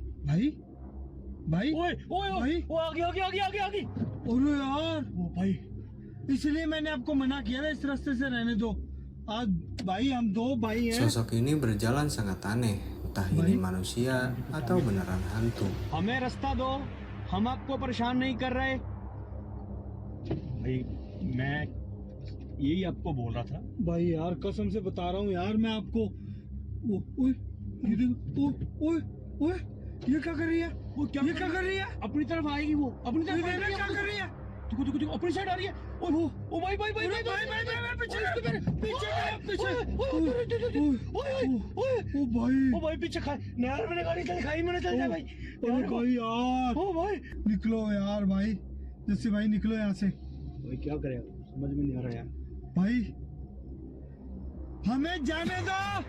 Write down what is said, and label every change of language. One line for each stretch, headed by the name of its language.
Hindi: भाई भाई ओए ओए भाई वो आगे अरे यार वो भाई इसलिए मैंने आपको मना किया ना इस रास्ते से रहने दो आज भाई हम दो भाई हैं
Indonesian: Sosok ini berjalan sangat aneh, entah ini manusia atau beneran hantu.
Hindi: हमें रास्ता दो हम आपको परेशान नहीं कर रहे भाई मैं यही आपको बोल रहा था भाई यार कसम से बता रहा हूँ यार मैं आपको ओए ये देखो ओए ओए ये क्या कर रही है वो क्या कर रही है अपनी तरफ आएगी वो अपनी तरफ आएगी क्या कर रही है देखो अपनी साइड आ रही है ओ भाई पीछे पीछे खाए नहर मैंने गाड़ी खाई मैंने चल जाए भाई अरे भाई यार ओ भाई निकलो यार भाई जैसे भाई निकलो यहाँ से भाई क्या करें समझ में नहीं आ रहा यार भाई हमें जाने दो